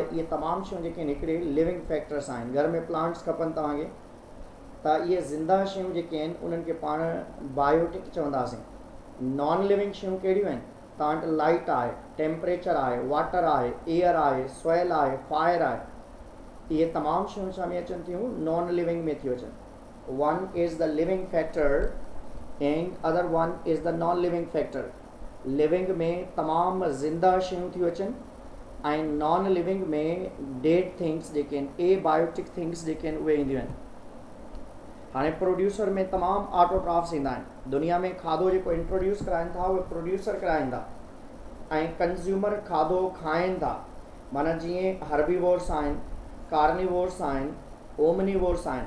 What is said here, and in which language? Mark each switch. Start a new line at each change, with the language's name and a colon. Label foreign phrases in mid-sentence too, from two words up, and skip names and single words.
Sindhi: इहे तमामु शयूं जेके आहिनि हिकिड़े
English: living factors
Sindhi: आहिनि। घर में प्लांट्स खपनि तव्हांखे, त इहे ज़िंदा शयूं जेके आहिनि उन्हनि खे पाण बायोटिक चवंदासीं।
English: non living
Sindhi: शयूं कहिड़ियूं आहिनि? तव्हां वटि लाइट आहे, टेम्परेचर आहे, वाटर आहे, एयर आहे, सॉइल आहे, फायर आहे। इहे तमामु शयूं छा में अचनि थियूं?
English: non living
Sindhi: में थियूं अचनि।
English: One is the living factor and other one is the non living factor.
Sindhi: लिविंग में तमामु ज़िंदा शयूं थियूं अचनि ऐं
English: non living
Sindhi: में
English: dead things
Sindhi: जेके आहिनि,
English: abiotic things
Sindhi: जेके आहिनि उहे ईंदियूं आहिनि। हाणे प्रोड्यूसर में तमामु ऑटोट्रॉफ्स ईंदा आहिनि। दुनिया में खाधो जेको इंट्रोड्यूस कराइनि था उहे प्रोड्यूसर कराइनि था ऐं कंज़्यूमर खाधो खाइनि था। माना जीअं हर्बीवोर्स आहिनि, कार्निवोर्स आहिनि, ओमनीवोर्स आहिनि।